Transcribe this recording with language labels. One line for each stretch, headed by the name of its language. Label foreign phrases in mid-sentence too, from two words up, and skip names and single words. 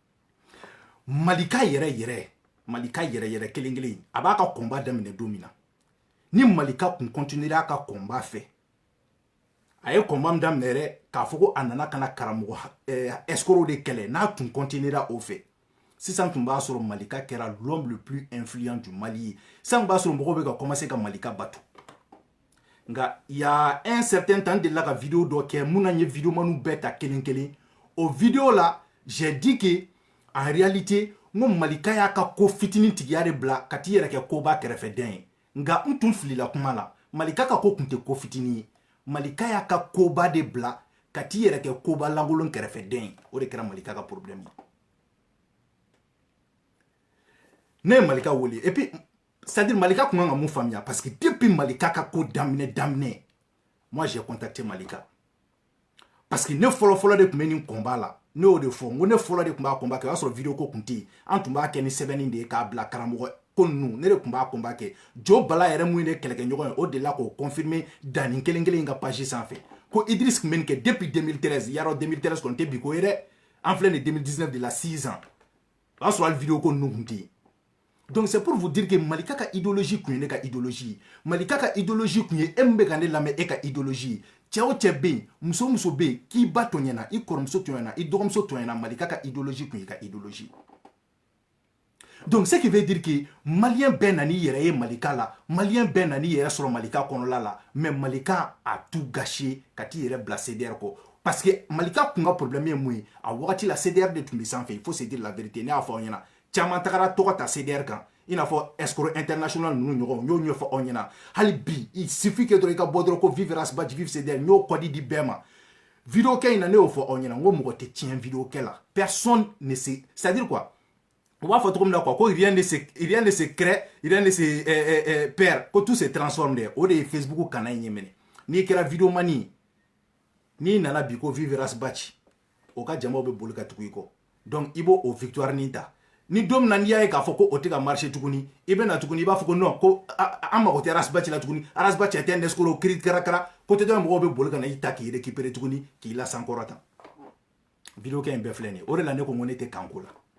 Bambara: Malika yɛrɛ kelen kelen a b'a ka combat daminɛ don min na ni Malika kun continuera a ka combat fɛ a ye combat min daminɛ yɛrɛ k'a fɔ ko a nana ka na karamɔgɔ escroc de kɛlɛ n'a tun continuera o fɛ sisan tun b'a sɔrɔ Malika kɛra
French: l'homme le plus influent du Mali
Bambara: ye sisan b'a sɔrɔ mɔgɔw bɛ ka commencer ka Malika bato nka
French: il y a un certain temps
Bambara: de la ka vidéo dɔ kɛ mun na n ye vidéo manu bɛɛ ta kelen kelen o vidéo la
French: j'ai dit que en réalité
Bambara: ngo malika ya ka ko fitini tigiya de bla ka ti yɛrɛ kɛ koba kɛrɛfɛ den ye nka n tun filila kuma la malika ka ko kun tɛ ko fitini ye malika ya ka koba de bla ka ti yɛrɛ kɛ koba lankolon kɛrɛfɛ den ye o de kɛra malika ka problème ye ne ye malika wele
French: et puis c'est-à-dire
Bambara: malika kun kan ka mun faamuya
French: parce que
Bambara: depuis malika ka ko daminɛ
French: moi j'ai contacté
Bambara: malika
French: parce que
Bambara: ne fɔlɔ de tun bɛ nin combat la ne y'o de fɔ n ko ne fɔlɔ de tun b'a combat kɛ o y'a sɔrɔ video ko tun tɛ yen an tun b'a kɛ ni sɛbɛnni de ye k'a bila karamɔgɔ ko ninnu ne de tun b'a combat kɛ jo bala yɛrɛ mun ye ne kɛlɛkɛɲɔgɔn ye o de la k'o confirmer danni kelen kelen in ka page sanfɛ ko Idriss tun bɛ nin kɛ depuis 2013 yarɔ 2013 kɔni tɛ bi ko ye dɛ an filɛ nin 2019 de la 6 ans o y'a sɔrɔ hali video ko ninnu tun tɛ yen
French: donc c'est pour vous dire que
Bambara: malika ka idéologie kun ye ne ka idéologie malika ka idéologie kun ye e min bɛ ka ne lamɛn e ka idéologie cɛ o cɛ bɛ yen muso muso bɛ yen k'i ba tɔɲɛna i kɔrɔmuso tɔɲɛna i dɔgɔmuso tɔɲɛna malika ka idéologie kun ye ka idéologie
French: donc ce qui veut dire que
Bambara: malien bɛɛ nan'i yɛrɛ ye malika la malien bɛɛ nan'i yɛrɛ sɔrɔ malika kɔnɔla la
French: mais malika a tout gâché
Bambara: ka t'i yɛrɛ bila CDR kɔ
French: parce que
Bambara: malika kun ka problème ye mun ye a wagati la CDR de tun bɛ sanfɛ
French: il faut se dire la vérité
Bambara: ne y'a fɔ aw ɲɛna caman tagara tɔgɔ ta CDR kan i n'a fɔ
French: escroc international
Bambara: ninnu ɲɔgɔn n y'o ɲɛfɔ aw ɲɛna hali bi
French: il suffit que
Bambara: dɔrɔn i ka bɔ dɔrɔn ko
French: vive Rasbach vive CDR
Bambara: n y'o kɔdi di bɛɛ ma vidéo kɛ in na ne y'o fɔ aw ɲɛna n ko mɔgɔ tɛ tiɲɛ vidéo kɛ
French: la personne ne se c'est-à-dire quoi on va faire comme quoi rien ne se crée rien ne se perd que tout se transforme de
Bambara: o de Facebook kana in yemene ni kɛra vidéo mani ni nana bi ko vive Rasbach o ka jamaw bɛ boli ka tugu i kɔ donc i b'o o victoire nin ta ni dom na n'i y'a ye k'a fɔ ko o tɛ ka marché tuguni i bɛ na tuguni i b'a fɔ ko non ko an mago tɛ Rasbach la tuguni Rasbach tɛ
French: un escroc
Bambara: kiri karakara ko tɛ dɔn mɔgɔw bɛ boli ka na i ta k'i récupérer tuguni k'i la sankɔrɔta vidéo kɛ in bɛɛ filɛ nin ye o de la ne ko n ko ne tɛ kanko la